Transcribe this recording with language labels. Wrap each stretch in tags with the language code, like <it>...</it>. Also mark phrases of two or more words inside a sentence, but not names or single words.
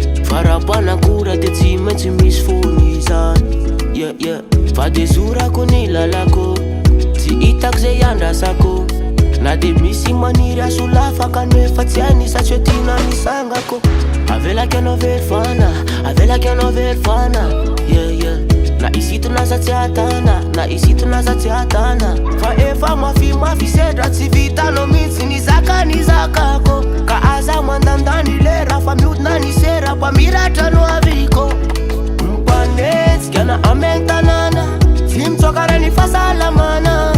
<mg>Farapanakora dia tsy maintsy misy foana izany.</mg> <en>Yeah, yeah.</en> <mg>Fa dia zorako ny lalako. Tsy hitako zay andrasako. Na dia misy maniry aso lafaka nefa tsy hainy satria tiana misangako. Avelako anao very fana, avelako anao very fana.</mg> <en>Yeah, yeah.</en> <mg>Na isito na za tsy atana, na isito na za tsy atana. Fa efa mafy, mafy sedra, tsy vitanao mihitsy ny zaka, ny zakako. Ka aza mandandany lera, fa mihodina ny sera, mpamiratra no aviko. Mpanenjy Gana ame tanana, tsy mitsoaka reny fahasalamana.</mg>